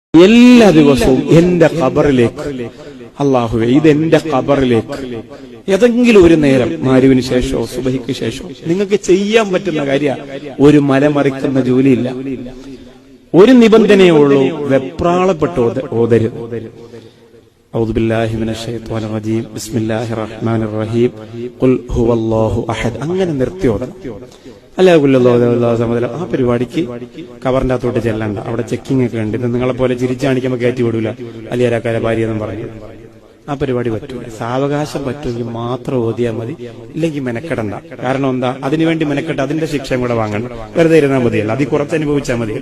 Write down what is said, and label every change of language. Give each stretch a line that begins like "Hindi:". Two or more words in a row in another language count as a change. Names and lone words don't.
Malayalam: എല്ലാ ദിവസവും എന്റെ ഖബറിലേക്ക്, അല്ലാഹുവേ ഇതെന്റെ ഖബറിലേക്ക് ഏതെങ്കിലും ഒരു നേരം മഗ്‌രിബിന് ശേഷമോ സുബഹിക്ക് ശേഷമോ നിങ്ങൾക്ക് ചെയ്യാൻ പറ്റുന്ന കാര്യം, ഒരു മലമറിക്കുന്ന ജോലിയില്ല. ഒരു നിബന്ധനയേ ഉള്ളൂ, വെപ്രാളപ്പെട്ട് ഓതരുത്.
Arabic: أعوذ بالله من الشيطان الرجيم بسم الله الرحمن الرحيم قل هو الله أحد
Malayalam: അങ്ങനെ നിർത്തി ഓതണം. അല്ലാഹു ആ പരിപാടിക്ക് കവറിന്റെ അകത്തോട്ട് ചെല്ലണ്ട. അവിടെ ചെക്കിംഗ് ഒക്കെ ഉണ്ട്. ഇത് നിങ്ങളെ പോലെ ചിരിച്ചാണിക്കുമ്പോൾ കയറ്റി വിടൂല, അലിയാരാക്കാരെ ഭാര്യ എന്നും പറഞ്ഞു. ആ പരിപാടി പറ്റൂല. സാവകാശം പറ്റുമെങ്കിൽ മാത്രം ഓതിയാൽ മതി, ഇല്ലെങ്കിൽ മെനക്കെടണ്ട. കാരണം എന്താ, അതിനുവേണ്ടി മെനക്കെട്ട് അതിന്റെ ശിക്ഷയും കൂടെ വാങ്ങണം. വെറുതെ ഇരുന്നാൽ മതിയല്ല, അതിൽ കുറച്ച് അനുഭവിച്ചാൽ മതി.